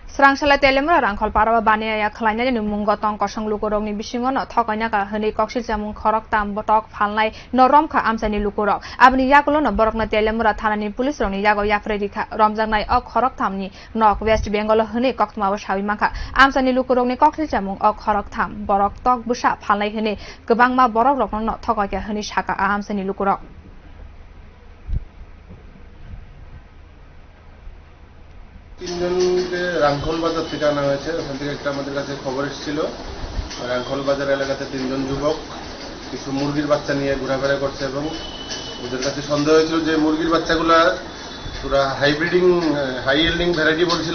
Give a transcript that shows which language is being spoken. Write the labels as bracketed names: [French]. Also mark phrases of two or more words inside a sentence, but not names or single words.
[Kok Borok] Srangsala telemra rangkhol paraba baniya khlaina ni munggo tong kosong lukurok ni bisingo no thakaina ka hni koksil jamung khorok tam botok phalnai norom kha amsani lukurok abni yakulo no borokna telemra thanani police rokni yago yakredi kha romjangnai ok khorok thamni nok west bengal hni koktmabo sabi makha amsani lukurok ni koksil jamung ok khorok tham borok tok busa phalnai hni gobangma borok rokno no thakaika hni saka amsani lukurok [Bangla] তিনজনকে রাংখল বাজার থেকে আনা হয়েছে। ওখান থেকে একটা আমাদের কাছে খবর এসেছিল রাংখল বাজার এলাকাতে তিনজন যুবক কিছু মুরগির বাচ্চা নিয়ে ঘোরাফেরা করছে এবং ওদের কাছে সন্দেহ হয়েছিল যে মুরগির বাচ্চাগুলা পুরা [English] hybriding high yielding variety [Bangla] বলছিল।